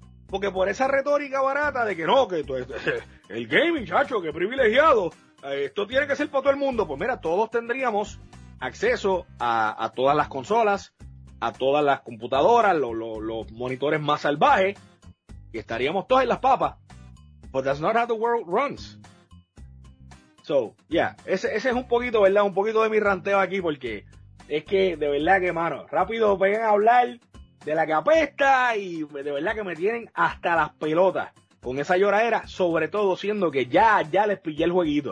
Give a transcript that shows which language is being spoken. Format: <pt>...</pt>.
<es>Porque por esa retórica barata de que no, que tú, el gaming, chacho, que privilegiado. Esto tiene que ser para todo el mundo. Pues mira, todos tendríamos acceso a todas las consolas, a todas las computadoras, los monitores más salvajes, y estaríamos todos en las papas.</es> <en>But that's not how the world runs. So, yeah,</en> <es>ese es un poquito, ¿verdad? Un poquito de mi ranteo aquí, porque es que, de verdad que, mano, rápido vengan a hablar de la que apesta, y de verdad que me tienen hasta las pelotas con esa lloradera, sobre todo siendo que ya les pillé el jueguito.</es>